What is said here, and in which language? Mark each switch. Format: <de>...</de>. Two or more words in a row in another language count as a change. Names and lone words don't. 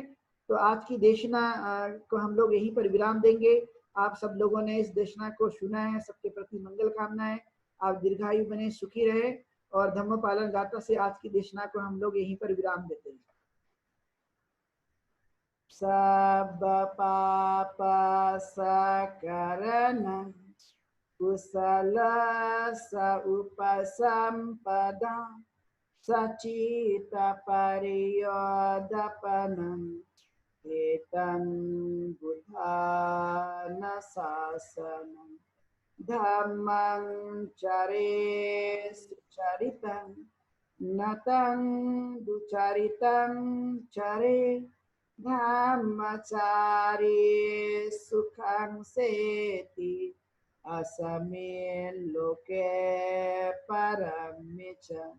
<hi>तो आज की देशना को हम लोग यहीं पर विराम देंगे। आप सब लोगों ने इस देशना को सुना है, सबके प्रति मंगल कामनाएं। आप दीर्घायु बने, सुखी रहे। और धम्म पालन गाथा से आज की देशना को हम लोग यहीं पर विराम देते हैं।</hi> <pi>सब पाप सकरणं कुशल उपसंपदा सचित परियोदपनं एतं बुद्धान शासनं धम्मं चरे सुचरितं नतं दुचरितं चरे धम्मचारी सुखं सेति असमें लोके परमिच</pi>